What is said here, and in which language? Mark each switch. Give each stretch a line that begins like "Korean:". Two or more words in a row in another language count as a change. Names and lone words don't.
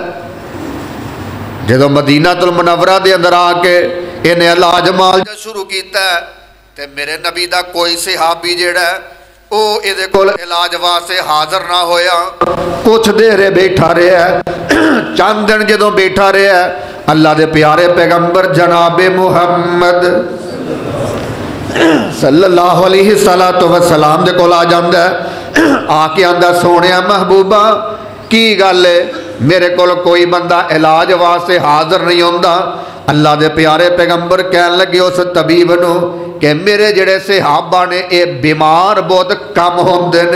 Punjabi: جدوں مدینۃ المنورہ دے اندر آکے انہیں علاج معالجہ شروع کیا تے میرے نبی دا کوئی صحابی جیڑا وہ ایہدے کول علاج واسطے حاضر نہ ہویا. کچھ دیر بیٹھا رہا، چند دن جدوں بیٹھا رہا، اللہ دے پیارے پیغمبر جناب محمد
Arabic: صلى الله عليه وسلم
Punjabi: دے کول آ جاندا ہے. آکے آندا سوہنیا محبوبا کی گل ہے، میرے کول کوئی بندہ علاج واسطے حاضر نہیں ہوندا. اللہ دے پیارے پیغمبر کہن لگے اس طبیب نوں کہ میرے جیڑے صحابہ نے یہ بیمار بہت کم ہوندے نے.